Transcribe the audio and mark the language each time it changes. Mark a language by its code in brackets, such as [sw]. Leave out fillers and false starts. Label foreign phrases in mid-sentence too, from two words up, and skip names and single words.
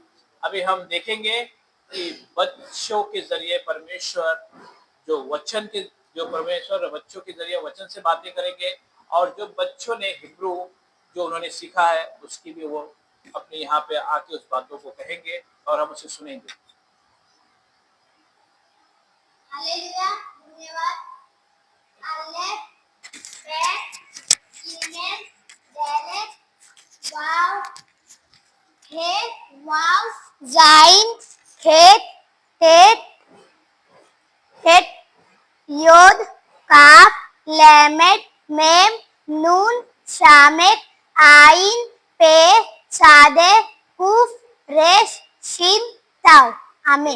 [hi] अभी हम देखेंगे कि बच्चों के जरिए परमेश्वर बच्चों के जरिए वचन से बातें करेंगे, और जो बच्चों ने हिब्रू जो उन्होंने सीखा है उसकी भी वो अपने यहाँ पे आके उस बातों को कहेंगे और हम उसे सुनेंगे। हालेलुया, धन्यवाद। [he] אלף, בית, גימל, דלת, וו, הא, וו, זין, חית, טית, חית, יוד, כף, למד, מם, נון, סמך, עין, פא, צדי, קוף, ריש, שין, תו. אמן.